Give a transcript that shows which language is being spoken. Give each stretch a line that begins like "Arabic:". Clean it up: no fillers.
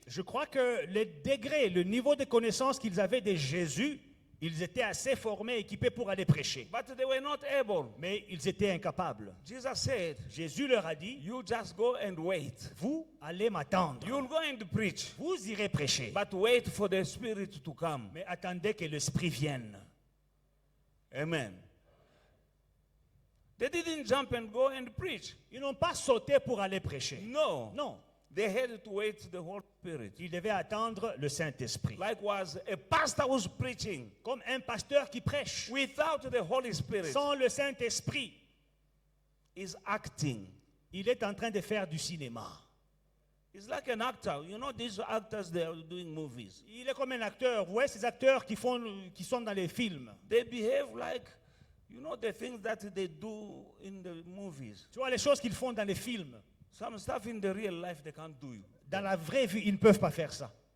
French: Je crois que le degré, le niveau de connaissance qu'ils avaient de Jésus, ils étaient assez formés, équipés pour aller prêcher.
English: But they were not able.
French: Mais ils étaient incapables.
English: Jesus said,
French: Jésus leur a dit,
English: you just go and wait.
French: vous allez m'attendre.
English: You'll go and preach.
French: Vous irez prêcher.
English: But wait for the Spirit to come.
French: Mais attendez que l'Esprit vienne.
English: Amen. They didn't jump and go and preach.
French: Ils n'ont pas sauté pour aller prêcher.
English: No.
French: Non.
English: They had to wait the Holy Spirit.
French: Ils devaient attendre le Saint-Esprit.
English: Likewise, a pastor was preaching
French: Comme un pasteur qui prêche.
English: without the Holy Spirit
French: Sans le Saint-Esprit,
English: is acting.
French: il est en train de faire du cinéma.
English: It's like an actor. You know, these actors, they are doing movies.
French: Il est comme un acteur. Vous voyez ces acteurs qui sont dans les films.
English: They behave like, you know, the things that they do in the movies.
French: Tu vois les choses qu'ils font dans les films.
English: Some stuff in the real life they can't do.
French: Dans la vraie vie, ils ne peuvent pas faire ça.